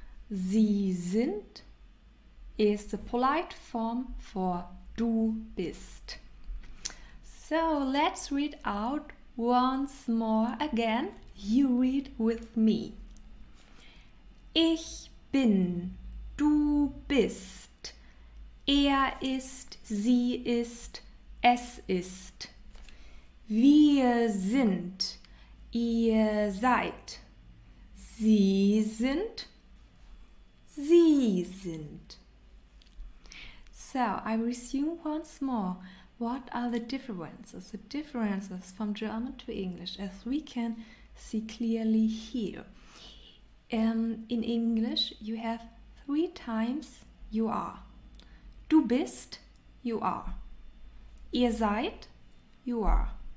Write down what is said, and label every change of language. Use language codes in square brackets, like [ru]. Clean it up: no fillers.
[de] Sie sind [en] is the polite form for [de] du bist. [en] So let's read out once more again. You read with me. [de] Ich bin, du bist, er ist, sie ist, es ist. Wir sind, ihr seid, sie sind, sie sind. [en] So I resume once more. What are the differences? The differences from German to English, as we can see clearly here. In English, you have 3 times you are. [de] Du bist, [en] you are. [de] Ihr seid, [en] you are.